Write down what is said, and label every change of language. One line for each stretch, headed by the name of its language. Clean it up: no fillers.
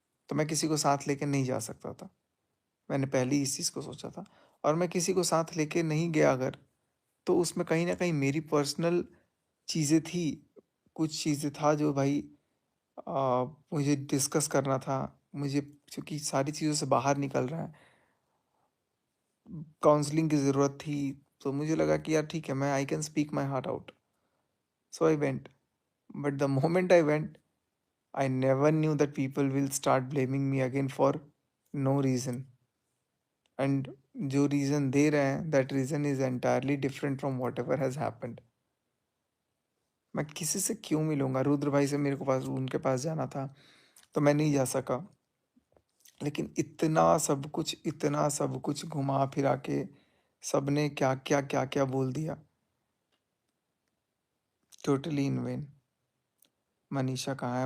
Hindi: तो मैं किसी को साथ लेके नहीं जा सकता था। मैंने पहले ही इस चीज़ को सोचा था, और मैं किसी को साथ लेके नहीं गया अगर, तो उसमें कहीं न कहीं मेरी पर्सनल चीज़ें थी, कुछ चीज़ें था जो भाई मुझे डिस्कस करना था। मुझे चूँकि सारी चीज़ों से बाहर निकल रहा है, काउंसलिंग की ज़रूरत थी, तो मुझे लगा कि यार ठीक है, मैं
English: I can speak my heart out. So I went, but the moment I went, I never knew that people will start blaming me again for no reason. And
Hindi: जो रीज़न दे रहे हैं,
English: that reason is entirely different from whatever has happened.
Hindi: मैं किसी से क्यों मिलूँगा? रुद्र भाई से मेरे को पास उनके पास जाना था, तो मैं नहीं जा सका। लेकिन इतना सब कुछ घुमा फिरा के सबने क्या बोल दिया,
English: Totally in vain.
Hindi: मनीषा कहाँ है?